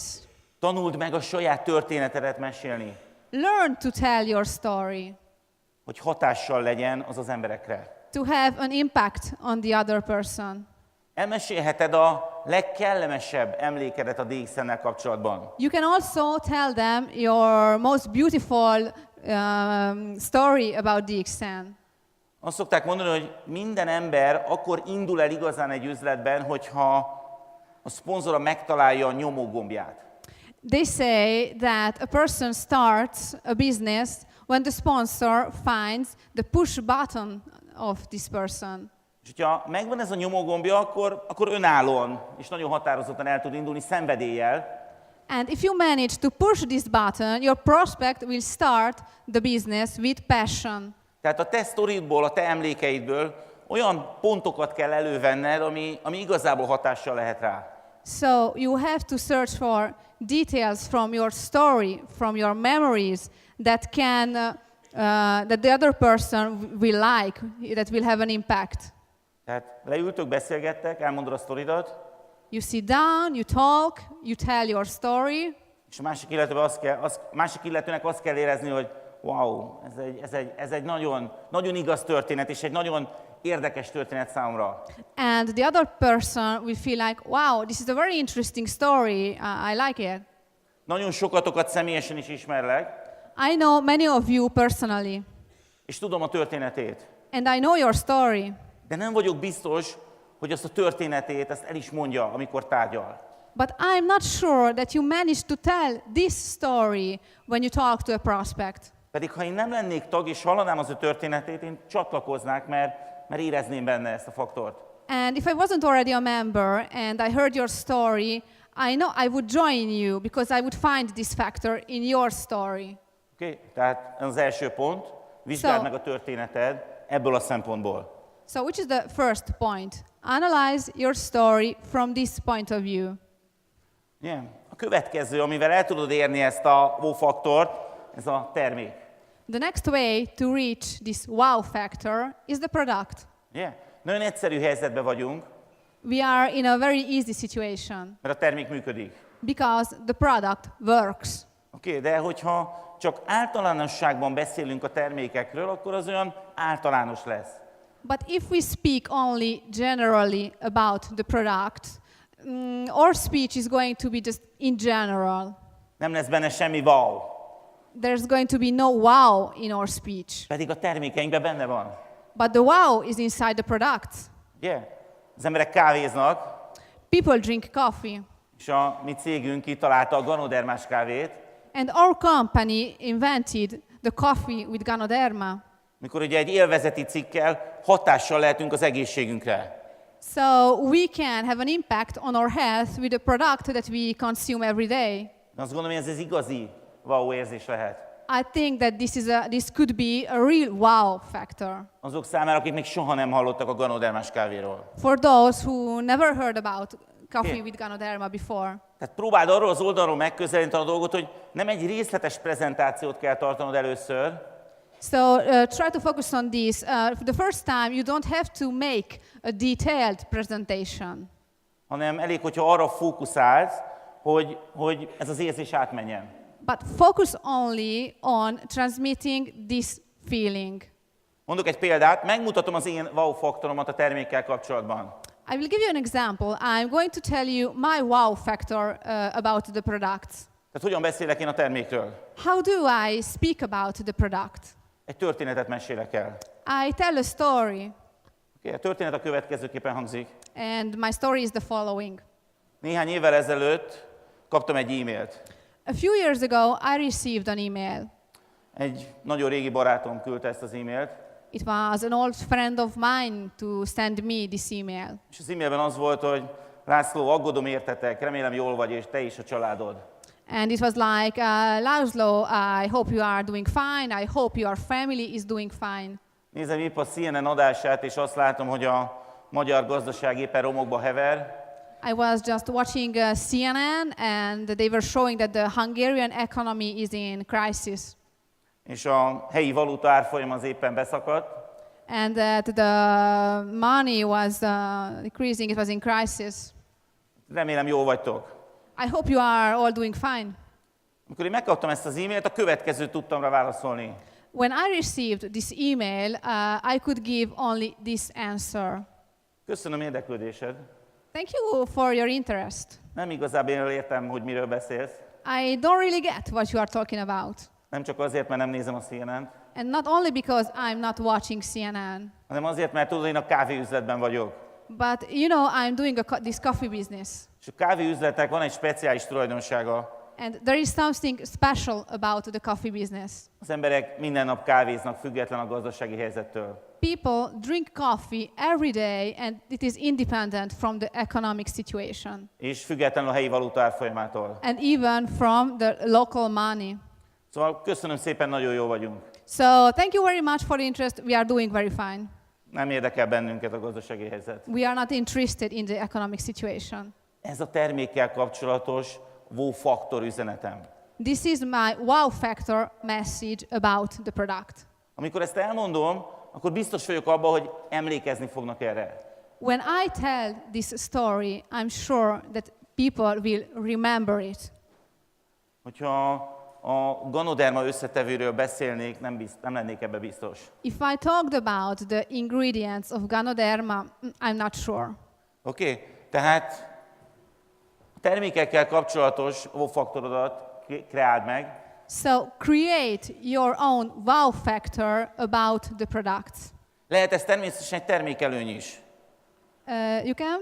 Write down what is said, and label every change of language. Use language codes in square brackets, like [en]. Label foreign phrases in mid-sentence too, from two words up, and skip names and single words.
[hu] Tanuld meg a saját történetedet mesélni, [en] Learn to tell your story, [hu] hogy hatással legyen az az emberekre. [en] to have an impact on the other person. [hu] Elmesélheted a legkellemesebb emlékedet a DXN-nel kapcsolatban. [en] You can also tell them your most beautiful story about DXN. [hu] Azt szokták mondani, hogy minden ember akkor indul el igazán egy üzletben, hogyha a szponzora megtalálja a nyomógombját. [en] They say that a person starts a business when the sponsor finds the push button of this person. [hu] És hogyha megvan ez a nyomógombja, akkor önállóan és nagyon határozottan el tud indulni szenvedéllyel, [en] And if you manage to push this button, your prospect will start the business with passion. [hu] tehát a te sztoridból, a te emlékeidből olyan pontokat kell elővenned, ami igazából hatással lehet rá. [en] So you have to search for details from your story, from your memories that that the other person will like, that will have an impact. [hu] Tehát leültök, beszélgettek, elmondod a sztoridat, [en] You sit down, you talk, you tell your story, [hu] és a másik illetőnek azt kell érezni, hogy wow, ez egy nagyon, nagyon igaz történet, és egy nagyon érdekes történet számomra. [en] and the other person will feel like, wow, this is a very interesting story, I like it. [hu] Nagyon sokatokat személyesen is ismerlek, [en] I know many of you personally, [hu] és tudom a történetét. [en] and I know your story, [hu] De nem vagyok biztos, hogy azt a történetét ezt el is mondja, amikor tárgyal. [en] but I'm not sure that you managed to tell this story when you talk to a prospect. [hu] Pedig ha én nem lennék tag, és hallanám az ő történetét, én csatlakoznák, mert érezném benne ezt a faktort. [en] And if I wasn't already a member and I heard your story, I know I would join you because I would find this factor in your story. Okay? [hu] Tehát ez az első pont, vizsgáld meg a történeted ebből a szempontból. [en] So which is the first point? Analyze your story from this point of view. Yeah. [hu] A következő, amivel el tudod érni ezt a wow faktort, ez a termék. [en] The next way to reach this wow factor is the product. Yeah. [hu] Nagyon egyszerű helyzetben vagyunk, [en] We are in a very easy situation [hu] mert a termék működik. [en] because the product works. [hu] Okay, de hogyha csak általánosságban beszélünk a termékekről, akkor az olyan általános lesz. [en] But if we speak only generally about the product, our speech is going to be just in general. [hu] Nem lesz benne semmi wow. [en] There's going to be no wow in our speech. [hu] Pedig a termékeinkben benne van. [en] But the wow is inside the product. Yeah. [hu] Az emberek kávéznak, [en] People drink coffee. [hu] és a mi cégünk kitalálta a ganodermás kávét, [en] And our company invented the coffee with Ganoderma. [hu] mikor ugye egy élvezeti cikkel hatással lehetünk az egészségünkre. [en] So we can have an impact on our health with a product that we consume every day. [hu] De azt gondolom, hogy ez igazi wow érzés lehet. [en] I think that this could be a real wow factor. [hu] Azok számára, akik még soha nem hallottak a ganodermás kávéról. [en] For those who never heard about coffee with Ganoderma before. [hu] Tehát próbáld arról az oldalról megközelíteni a dolgot, hogy nem egy részletes prezentációt kell tartanod először, [en] So try to focus on this. For the first time, you don't have to make a detailed presentation. [hu] hanem elég, hogyha arra fókuszálsz, hogy ez az érzés átmenjen. [en] But focus only on transmitting this feeling. [hu] Mondok egy példát, megmutatom az én wow faktoromat a termékkel kapcsolatban. [en] I will give you an example. I'm going to tell you my wow factor about the products. [hu] Tehát hogyan beszélek én a termékről? [en] How do I speak about the product? [hu] Egy történetet mesélek el. [en] I tell a story, [hu] Okay, a történet a következőképpen hangzik. [en] and my story is the following. [hu] Néhány évvel ezelőtt kaptam egy e-mailt. [en] A few years ago, I received an email. [hu] Egy nagyon régi barátom küldte ezt az e-mailt, [en] It was an old friend of mine to send me this email. [hu] és az e-mailben az volt, hogy László, aggódom értetek, remélem jól vagy, és te is a családod. [en] And it was like, László, I hope you are doing fine. I hope your family is doing fine. [hu] Nézem épp a CNN adását, és azt látom, hogy a magyar gazdaság éppen romokba hever, [en] I was just watching CNN, and they were showing that the Hungarian economy is in crisis, [hu] és a helyi valuta árfolyam az éppen beszakadt, [en] and that the money was decreasing. It was in crisis. [hu] remélem jól vagytok. [en] I hope you are all doing fine. [hu] Amikor én megkaptam ezt az e-mailt, a következőt tudtam rá válaszolni. [en] When I received this email, I could give only this answer. [hu] Köszönöm érdeklődésed. [en] Thank you for your interest. [hu] Nem igazából értem, hogy miről beszélsz. [en] I don't really get what you are talking about. [hu] Nem csak azért, mert nem nézem a CNN-t, [en] And not only because I'm not watching CNN, [hu] hanem azért, mert tudod, én a kávéüzletben vagyok. [en] but you know, I'm doing this coffee business. [hu] És a kávéüzletnek van egy speciális tulajdonsága. [en] And there is something special about the coffee business. [hu] Az emberek minden nap kávéznak, független a gazdasági helyzettől. [en] People drink coffee every day, and it is independent from the economic situation, [hu] És függetlenül a helyi valuta árfolyamától. [en] and even from the local money. [hu] Szóval köszönöm szépen, nagyon jó vagyunk. [en] So thank you very much for the interest. We are doing very fine. [hu] Nem érdekel bennünket a gazdasági helyzet. [en] We are not interested in the economic situation. [hu] Ez a termékkel kapcsolatos wow faktor üzenetem. [en] This is my wow factor message about the product. [hu] Amikor ezt elmondom, akkor biztos vagyok abban, hogy emlékezni fognak erre. [en] When I tell this story, I'm sure that people will remember it. [hu] Hogyha a Ganoderma összetevőről beszélnék, nem lennék ebbe biztos. [en] If I talked about the ingredients of Ganoderma, I'm not sure. [hu] Oké? Tehát a termékekkel kapcsolatos wow faktorodat kreáld meg, [en] So create your own wow factor about the products. [hu] lehet ez természetesen egy termékelőny is. [en] You can?